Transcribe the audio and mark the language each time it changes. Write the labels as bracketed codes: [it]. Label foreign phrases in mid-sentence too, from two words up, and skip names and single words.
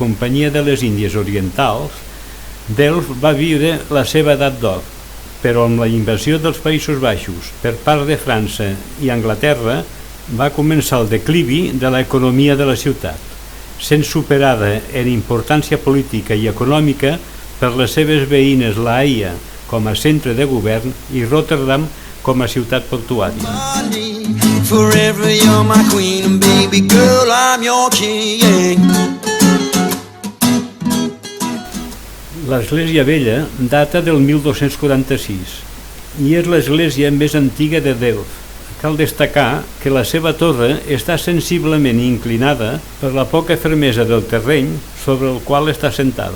[ca] Companyia de les Índies Orientals, Delft va viure la seva edat d'or, però amb la invasió dels Països Baixos per part de França i Anglaterra va començar el declivi de l'economia de la ciutat, sent superada en importància política i econòmica per les seves veïnes La Haia com a centre de govern i Rotterdam com a ciutat portuària. [en] Forever you're my queen and baby girl I'm your king. [ca] L'església vella data del 1246 i és l'església més antiga de Delft. Cal destacar que la seva torre està sensiblement inclinada per la poca fermesa del terreny sobre el qual està assentada.